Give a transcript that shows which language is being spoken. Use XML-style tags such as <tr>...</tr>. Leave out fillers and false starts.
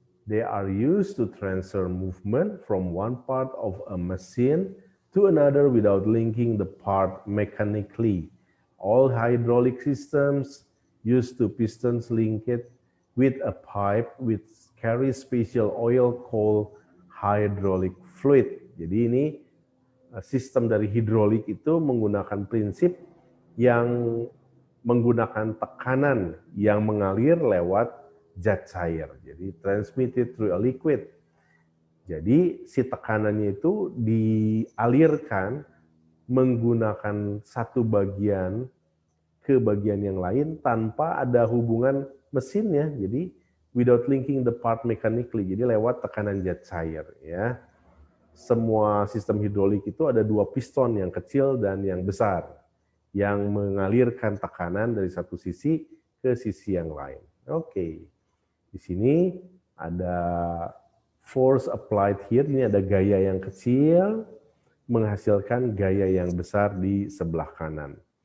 <en>They are used to transfer movement from one part of a machine to another without linking the part mechanically. All hydraulic systems use two pistons linked with a pipe which carries special oil called hydraulic fluid.</en> <id>Jadi ini sistem dari hidrolik itu menggunakan prinsip yang menggunakan tekanan yang mengalir lewat zat cair.</id> <en>Jadi transmitted through a liquid.</en> <id>Jadi si tekanannya itu dialirkan menggunakan satu bagian ke bagian yang lain tanpa ada hubungan mesinnya.</id> <en>Jadi without linking the part mechanically.</en> <id>Jadi lewat tekanan zat cair ya. Semua sistem hidrolik itu ada dua piston, yang kecil dan yang besar, yang mengalirkan tekanan dari satu sisi ke sisi yang lain. Oke. Di sini ada</id> <en>force applied here,</en> <id>ini ada gaya yang kecil menghasilkan gaya yang besar di sebelah kanan.</id>